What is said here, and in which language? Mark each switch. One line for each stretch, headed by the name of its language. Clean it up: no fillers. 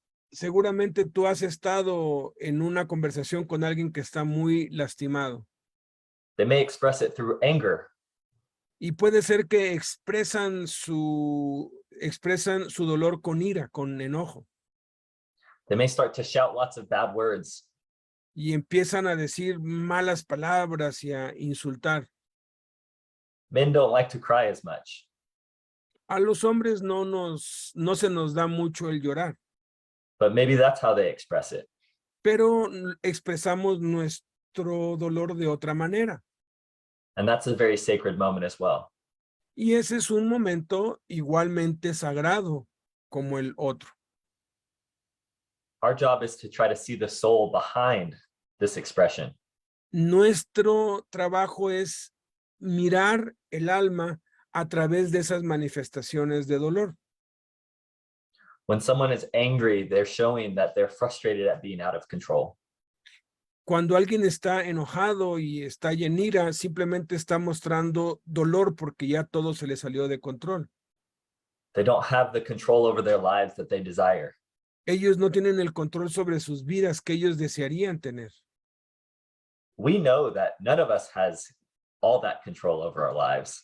Spanish: Seguramente tú has estado en una conversación con alguien que está muy lastimado.
English: They may express it through anger.
Spanish: Y puede ser que expresan su dolor con ira, con enojo.
English: They may start to shout lots of bad words.
Spanish: Y empiezan a decir malas palabras y a insultar.
English: Men don't like to cry as much.
Spanish: A los hombres no se nos da mucho el llorar,
English: but maybe that's how they express it.
Spanish: pero expresamos nuestro dolor de otra manera.
English: And that's a very sacred moment as well.
Spanish: Y ese es un momento igualmente sagrado como el otro.
English: Our job is to try to see the soul behind this expression.
Spanish: Nuestro trabajo es mirar el alma a través de esas manifestaciones de dolor.
English: When someone is angry, they're showing that they're frustrated at being out of control.
Spanish: Cuando alguien está enojado y está en ira, simplemente está mostrando dolor porque ya todo se le salió de control.
English: They don't have the control over their lives that they desire.
Spanish: Ellos no tienen el control sobre sus vidas que ellos desearían tener.
English: We know that none of us has all that control over our lives.